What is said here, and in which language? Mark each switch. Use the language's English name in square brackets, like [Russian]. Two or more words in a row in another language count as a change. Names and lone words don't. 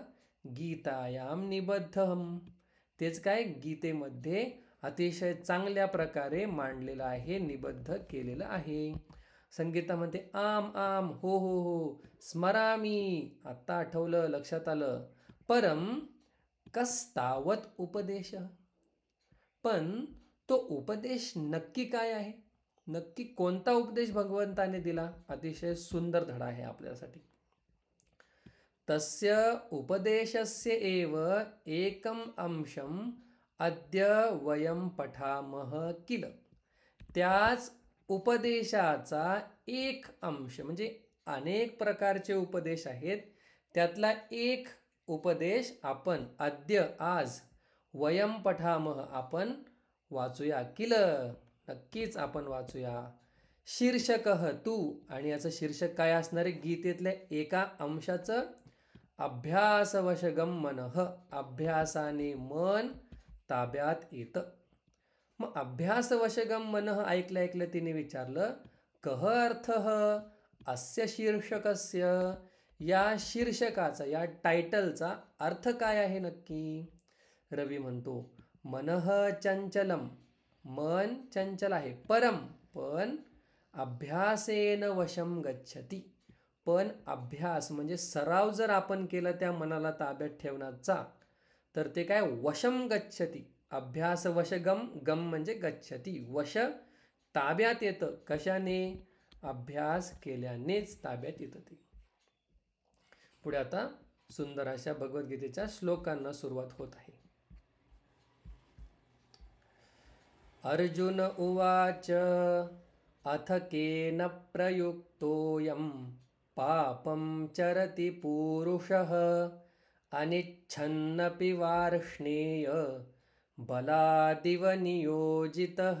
[Sanskrit] गीतायाम निबद्धम, [Marathi] तेच काय? गीतेमध्ये अतिशय चांगल्या प्रकारे मांडलेलं आहे, निबद्ध केलेलं आहे। संगीतामध्ये आम आम, हो हो हो, स्मरामी, आत्ता आठवलं, लक्षात आलं। [Sanskrit] परम कस्तावत उपदेश, [Marathi] पण तो उपदेश नक्की काय आहे? नक्की कोणता उपदेश भगवंताने दिला? अतिशय सुंदर धडा आहे आपल्यासाठी। [Sanskrit] तस्य उपदेशस्य एव एकम अंशम अद्य वयम पठामः किल, [Marathi] त्याच उपदेशाचा एक अंश म्हणजे अनेक प्रकारचे उपदेश आहेत, त्यातला एक उपदेश आपण अद्य आज [Sanskrit] वयम पठामह [Marathi] आपण वाचूया. किल नक्कीच आपण वाचूया. शीर्षकः तू आणि याचं शीर्षक काय असणार आहे? गीतेतल्या एका अंशाचं [Sanskrit] अभ्यासवशगम मनः, [Marathi] अभ्यासाने मन ताब्यात येतं. मग [Sanskrit] अभ्यासवशगम मनः [Marathi] ऐकलं तिने विचारलं, [Sanskrit] कह अर्थः अस्य शीर्षकस्य, [Marathi] या शीर्षकाचा या टायटलचा अर्थ काय आहे नक्की? रवी म्हणतो, [Sanskrit] मनः चंचलम, [Marathi] मन चंचल आहे, परम पण [Sanskrit] अभ्यासेन वशम गच्छति, [Marathi] पण अभ्यास म्हणजे सराव जर आपण केला त्या मनाला ताब्यात ठेवण्याचा तर ते काय [Sanskrit] वशम गच्छति, अभ्यास वशगम, [Marathi] गम म्हणजे गच्छति, वश ताब्यात येतं. कशाने? अभ्यास केल्यानेच ताब्यात येतं ते. पुढे आता सुंदर अशा भगवद्गीतेच्या श्लोकांना सुरुवात होत आहे. [Sanskrit] अर्जुन उवाच अथ केन प्रयुक्तोऽयं पापं चरति पूरुषः अनिच्छन्नपि वार्ष्णेय बलादिव नियोजितः.